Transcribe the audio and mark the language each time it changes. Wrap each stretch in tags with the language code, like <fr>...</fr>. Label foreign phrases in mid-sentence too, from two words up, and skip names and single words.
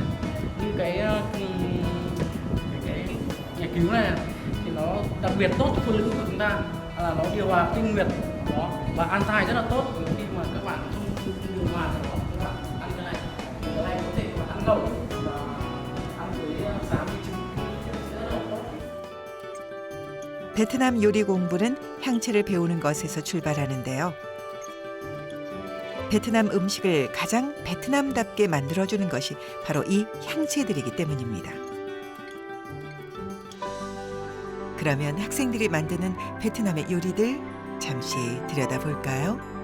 <vi>Như cái nhà cứu này thì nó đặc biệt tốt cho phụ nữ của chúng ta, là nó điều hòa kinh nguyệt đó, và an thai rất là tốt khi mà các bạn không điều hòa thì các bạn ăn cái này có thể ăn lẩu và ăn với xám với trứng rất là tốt.</vi> <ko>베트남 요리 공부는 향채를 배우는 것에서 출발하는데요. 베트남 음식을 가장 베트남답게 만들어주는 것이 바로 이 향채들이기 때문입니다. 그러면 학생들이 만드는 베트남의 요리들 잠시 들여다볼까요?</ko>